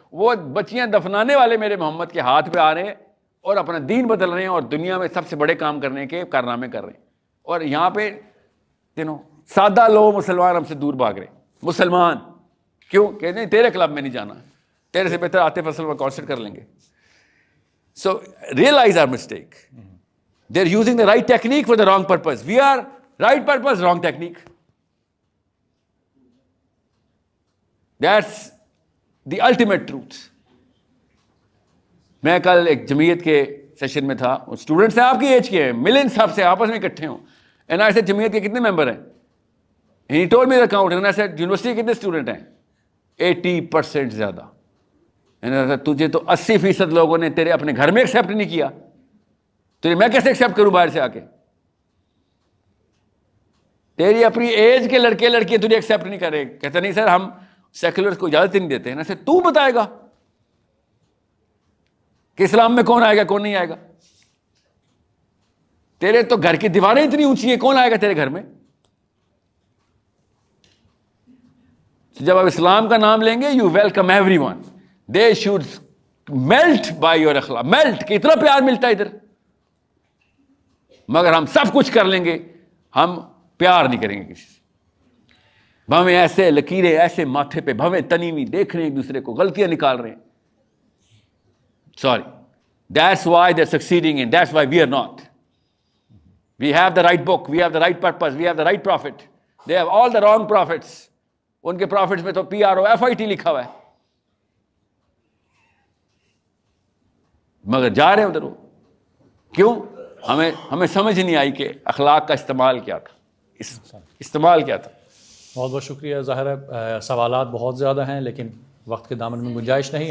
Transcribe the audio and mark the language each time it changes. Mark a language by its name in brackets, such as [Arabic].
[Urdu] وہ بچیاں دفنانے والے میرے محمد کے ہاتھ پہ آ رہے ہیں اور اپنا دین بدل رہے ہیں اور دنیا میں سب سے بڑے کام کرنے کے کارنامے کر رہے ہیں. اور یہاں پہ سادہ لوگ مسلمان ہم سے دور بھاگ رہے ہیں. مسلمان کیوں کہتے ہیں تیرے کلب میں نہیں جانا, تیرے سے بہتر عاطف اسلم کا کانسرٹ کر لیں گے. [English] So realise our mistake. They are using the right technique for the wrong purpose. We are right purpose, wrong technique. That's the ultimate truth. [Urdu] میں کل ایک جمعیت کے سیشن میں تھا, اسٹوڈنٹس ہیں آپ کی ایج کے ہیں, ملین صاحب سے آپس میں اکٹھے ہوں. [English] and I said [Urdu] جمعیت کے کتنے ممبر ہیں؟ [English] He told me the account. And I said [Urdu] university کے کتنے اسٹوڈنٹ ہیں؟ 80% زیادہ. تجھے تو 80% لوگوں نے تیرے اپنے گھر میں ایکسیپٹ نہیں کیا, تجھے میں کیسے ایکسیپٹ کروں باہر سے آ کے؟ تیری اپنی ایج کے لڑکے لڑکیاں تجھے ایکسیپٹ نہیں کر رہے. کہتا نہیں سر ہم سیکولرز کو اجازت نہیں دیتے ہیں. نا سر تو بتائے گا کہ اسلام میں کون آئے گا کون نہیں آئے گا؟ تیرے تو گھر کی دیواریں اتنی اونچی ہیں, کون آئے گا تیرے گھر میں؟ جب آپ اسلام کا نام لیں گے, [English] You welcome everyone. They should melt by your اخلاق. [Urdu] میلٹ کہ اتنا پیار ملتا ہے ادھر. مگر ہم سب کچھ کر لیں گے, ہم پیار نہیں کریں گے کسی سے. بھویں ایسے لکیریں ایسے ماتھے پہ, بھویں تنی ہوئی, دیکھ رہے ہیں ایک دوسرے کو, غلطیاں نکال رہے ہیں. [English] Sorry. That's why they're succeeding and that's why we are not. We have the right book, we have the right purpose, we have the right prophet. They have all the wrong prophets. [Urdu] ان کے prophets میں تو PROFIT لکھا ہوا ہے, مگر جا رہے ہیں ادھر. کیوں؟ ہمیں سمجھ نہیں آئی کہ اخلاق کا استعمال کیا تھا, استعمال کیا تھا. بہت بہت شکریہ. ظاہر ہے سوالات بہت زیادہ ہیں لیکن وقت کے دامن میں گنجائش نہیں.